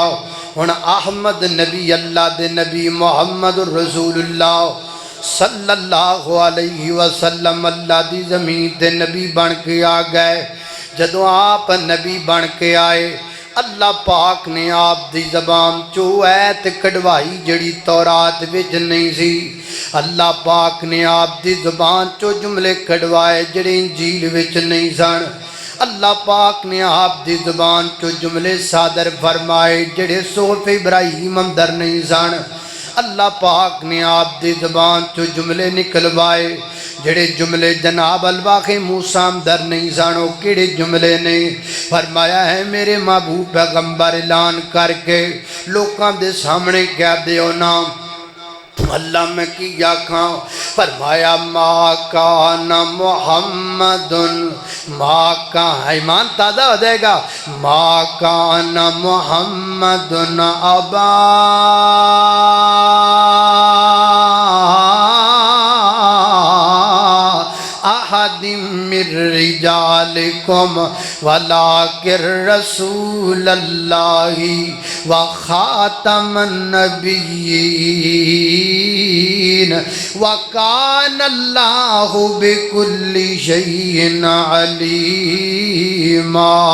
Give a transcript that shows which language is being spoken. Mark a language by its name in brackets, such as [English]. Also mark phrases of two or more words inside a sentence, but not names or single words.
[Punjabi] اور احمد نبی اللہ دے نبی محمد رسول اللہ صلی اللہ علیہ وسلم اللہ دی زمین تے نبی بن کے آ گئے۔ جدوں آپ نبی بن کے آئے اللہ پاک نے آپ دی زبان چو ایت کڑوائی جڑی تورات وچ نہیں سی، اللہ پاک نے آپ دی زبان چو جملے کڑوائے جڑے انجیل وچ نہیں سن، اللہ پاک نے آپ دی زبان چو جملے صادر فرمائے جڑے صحف ابراہیم اندر نہیں سن، اللہ پاک نے آپ دی زبان چو جملے نکلوائے جڑے جملے جناب الواح موسیٰ اندر نہیں سانو کیڑے جملے نے فرمایا ہے میرے محبوب پیغمبر اعلان کر کے لوکاں دے سامنے کہہ دیو نا اللہ میں کیا کھاں فرمایا [Arabic] ما کان محمد ما کان [Punjabi] ایمان تازہ ہو جائے گا [Arabic] ما کان محمد ابا احد من رجالکم ولکن رسول اللہ وخاتم النبیین وکان اللہ بکل شیء علیما۔